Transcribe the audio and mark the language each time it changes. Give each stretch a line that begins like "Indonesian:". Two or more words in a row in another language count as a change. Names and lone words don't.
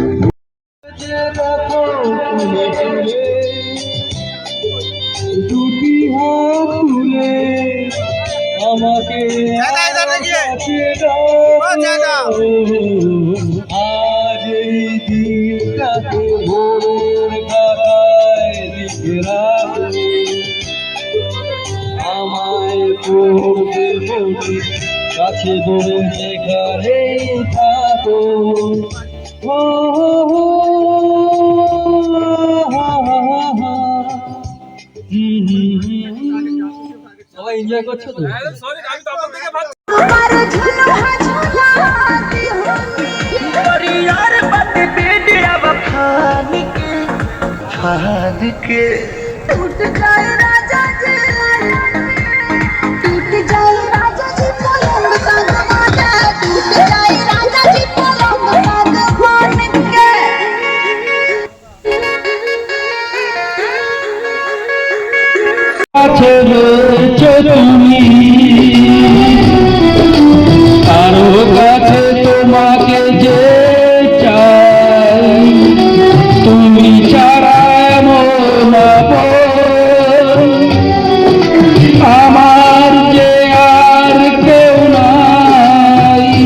Bangla: দুটি হাত তুলে আমাকে আজ এই দিনটাকে ভোরের খাতায় লিখে রাখো, আমায় পড়তে পড়তে কাছে ধরে যেখানেই থাকো। সবাই এনজয় করছো তো?
Bhojpuri: टूट जाए राजा जी, टूट जाए राजा जी पलंग का दरवाजा, टूट जाए राजा जी पलंग का दरवाजा के।
Bangla: কাছে রয়েছে তুমি, আরো কাছে তোমাকে যে চাই, তুমি ছাড়া এমন আপন আমার যে আর কেউ নাই।